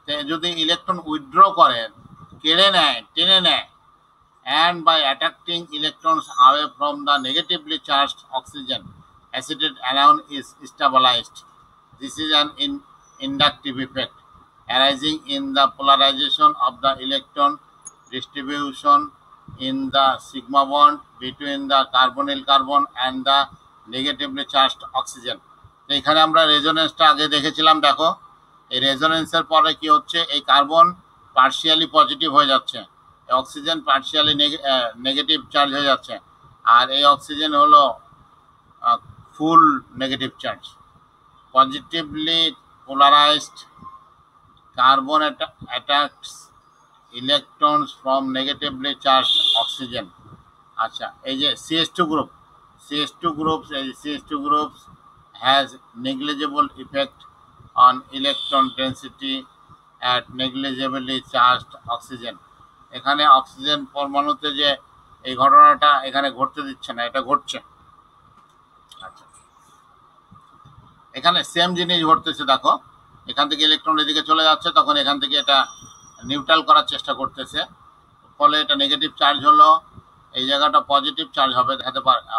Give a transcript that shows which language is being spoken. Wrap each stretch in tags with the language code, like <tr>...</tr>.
<bn>যদি electron withdraw করে, কেড়ে নেয়, টেনে নেয়,</bn> <en>and by attracting electrons away from the negatively charged oxygen, acetate anion is stabilized. This is an inductive effect arising in the polarization of the electron distribution in the sigma bond between the carbonyl carbon and the negatively charged oxygen.</en> <bn>তো এখানে আমরা রেজোনেন্সটা আগে দেখেছিলাম। দেখো এই রেজোনেন্সের পরে কি হচ্ছে, এই কার্বন পার্শিয়ালি পজিটিভ হয়ে যাচ্ছে, অক্সিজেন পার্শিয়ালি নেগেটিভ চার্জ হয়ে যাচ্ছে, আর এই অক্সিজেন হলো ফুল negative charge.</bn> <en>Positively polarised carbon attacks electrons from negatively charge oxygen.</en> <bn>আচ্ছা, এই যে</bn> <en>CH2 groups has negligible effect on electron density at negligibly charged oxygen.</en> <bn>এখানে অক্সিজেন পরমাণুতে যে এই ঘটনাটা এখানে ঘটতে দিচ্ছে না, এটা ঘটছে। আচ্ছা, এখানে সেম জিনিস ঘটতেছে। দেখো এখান থেকে ইলেকট্রন এদিকে চলে যাচ্ছে, তখন এখান থেকে এটা নিউট্রাল করার চেষ্টা করতেছে, ফলে এটা নেগেটিভ চার্জ হলো, এই জায়গাটা পজিটিভ চার্জ হবে দেখাতে পারে।</bn>